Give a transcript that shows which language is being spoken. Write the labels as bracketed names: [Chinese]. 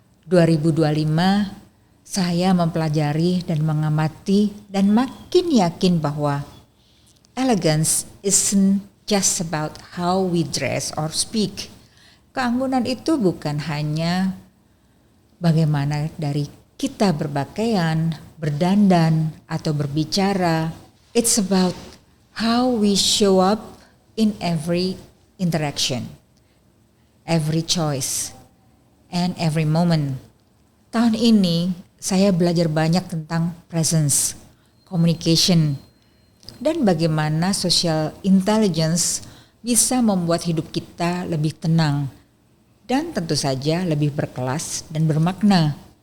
[Indonesian] 2025 saya mempelajari dan mengamati dan makin yakin bahwa [English] elegance isn't just about how we dress or speak. [Indonesian] Keanggunan itu bukan hanya bagaimana dari kita berpakaian, berdandan, atau berbicara. [English] It's about how we show up in every interaction, every choice, and every moment. [Indonesian] Tahun ini saya belajar banyak tentang presence, communication, dan bagaimana social intelligence bisa membuat hidup kita lebih tenang dan tentu saja lebih berkelas dan bermakna.